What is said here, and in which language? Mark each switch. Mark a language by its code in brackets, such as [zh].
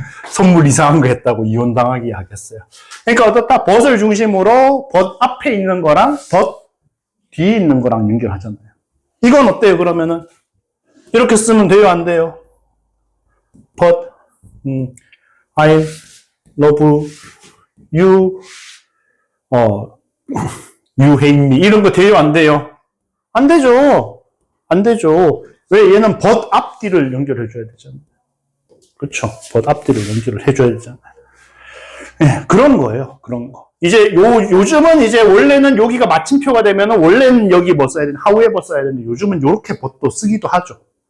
[ko] 선물 이상한 거 했다고 이혼당하기 하겠어요. 그러니까 어떻다? 벗을 중심으로 벗 앞에 있는 거랑 벗 뒤에 있는 거랑 연결하잖아요. 이건 어때요, 그러면은? 이렇게 쓰면 돼요, 안 돼요? [en] But, I love you, you hate me. [ko] 이런 거 돼요, 안 돼요? 안 되죠. 안 되죠. 왜? 얘는 but 앞뒤를 연결해줘야 되잖아요. 그쵸? but 앞뒤를 연결을 해줘야 되잖아요. 네, 그런 거예요, 그런 거. 이제 요즘은 이제 원래는 여기가 마침표가 되면은 원래는 여기 뭐 써야 되는 however 써야 되는데 요즘은 요렇게 but도 쓰기도 하죠.